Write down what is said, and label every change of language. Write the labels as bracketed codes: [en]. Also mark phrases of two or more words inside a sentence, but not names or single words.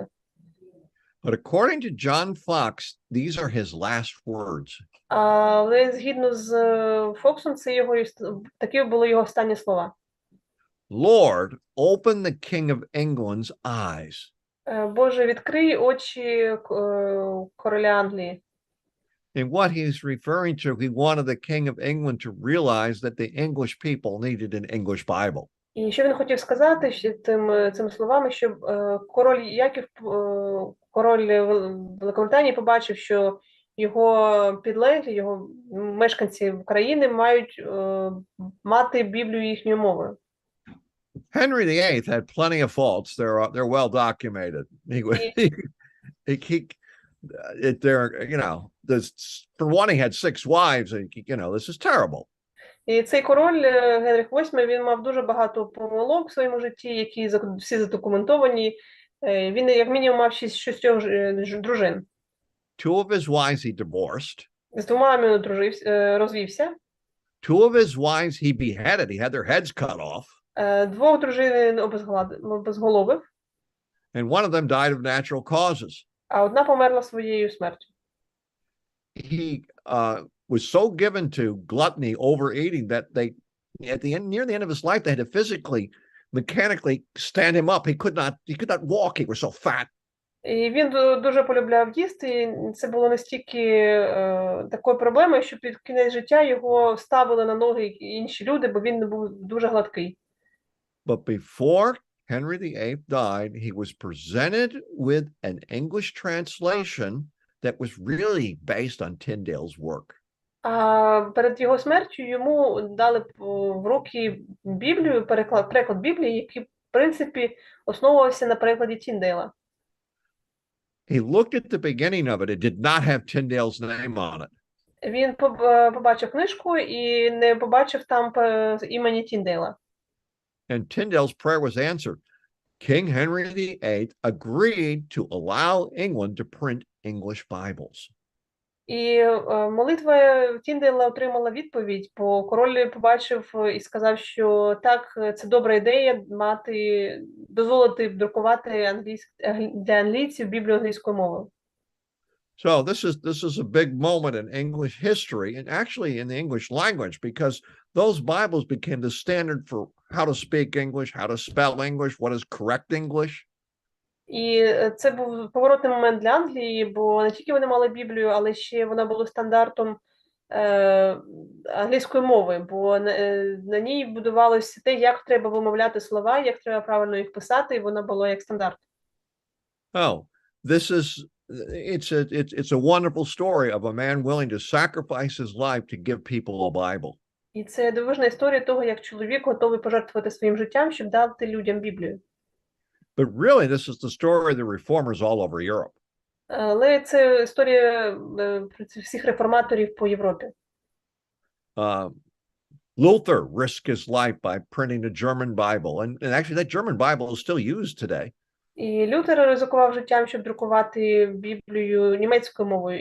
[en] But according to John Fox, these are his last words. [uk] Але згідно з Фоксом, такі були його останні слова. [en] Lord, open the King of England's eyes. [uk] Боже, відкрий очі короля Англії. [en] And what he's referring to, he wanted the King of England to realize that the English people needed an English Bible. [uk] І що він хотів сказати цими словами, щоб король Яків, король Великобританії побачив, що його підлеглі, його мешканці України мають мати Біблію їхньою мовою. [en] Henry VIII had plenty of faults. They're well documented. For one, he had 6 wives. This is terrible. [uk] І цей король Генріх VIII, він мав дуже багато помилок в своєму житті, які всі задокументовані. Він, як мінімум, мав 6 дружин. [en] 2 of his wives he divorced. [uk] З 2 він розвівся. [en] 2 of his wives he beheaded. He had their heads cut off. [uk] 2 дружин він обезголовив. [en] And one of them died of natural causes. [uk] А одна померла своєю смертю. [en] He was so given to gluttony, overeating, that near the end of his life, they had to physically, mechanically stand him up. He could not walk. He was so fat. [uk] І він дуже полюбляв їсти, і це було настільки такою проблемою, що під кінець життя його ставили на ноги інші люди, бо він був дуже гладкий. [en] But before Henry VIII died, he was presented with an English translation that was really based on Tyndale's work. [uk] А перед його смертю йому дали в руки Біблію, переклад Біблії, який, в принципі, основувався на перекладі Тіндейла. [en] He looked at the beginning of it. It did not have Tyndale's name on it. [uk] Він побачив книжку і не побачив там імені Тіндейла. [en] And Tyndale's prayer was answered. King Henry VIII agreed to allow England to print English Bibles. [uk] І молитва Тіндейла отримала відповідь, бо король побачив і сказав, що так, це добра ідея дозволити друкувати для англійців Біблію англійською мовою. [en] So this is a big moment in English history, and actually in the English language, because those Bibles became the standard for how to speak English, how to spell English, what is correct English. [uk] І це був поворотний момент для Англії, бо не тільки вони мали Біблію, але ще вона була стандартом англійської мови, бо на ній будувалося те, як треба вимовляти слова, як треба правильно їх писати, і вона була як стандарт. [en] Oh, it's a wonderful story of a man willing to sacrifice his life to give people a Bible. [uk] І це дивовижна історія того, як чоловік готовий пожертвувати своїм життям, щоб дати людям Біблію. [en] But really, this is the story of the reformers all over Europe. [uk] Але це історія всіх реформаторів по Європі. [en] Luther risked his life by printing a German Bible. And actually, that German Bible is still used today. [uk] І Лютер ризикував життям, щоб друкувати Біблію німецькою мовою.